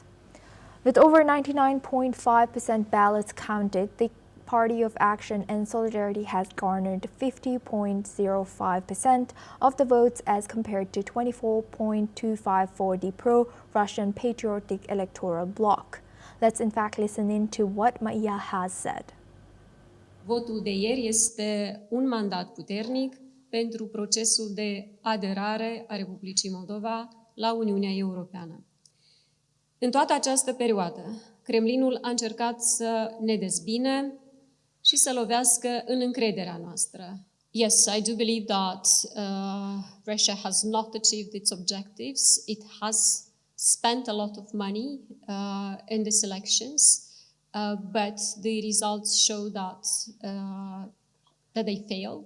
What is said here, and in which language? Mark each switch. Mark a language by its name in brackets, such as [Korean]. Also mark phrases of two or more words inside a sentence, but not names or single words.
[English] With over 99.5% ballots counted, the Party of Action and Solidarity has garnered 50.05% of the votes as compared to 24.25% for the pro-Russian patriotic electoral bloc. Let's in fact listen in to what Maia has said. [Romanian] Votul de ieri este un mandat puternic pentru procesul de aderare a Republicii Moldova la Uniunea Europeană. În toată această perioadă, Kremlinul a încercat să ne dezbine și să lovească în încrederea noastră. [English] Yes, I do believe that Russia has not achieved its objectives. It has spent a lot of money in these elections, but the results show that they failed.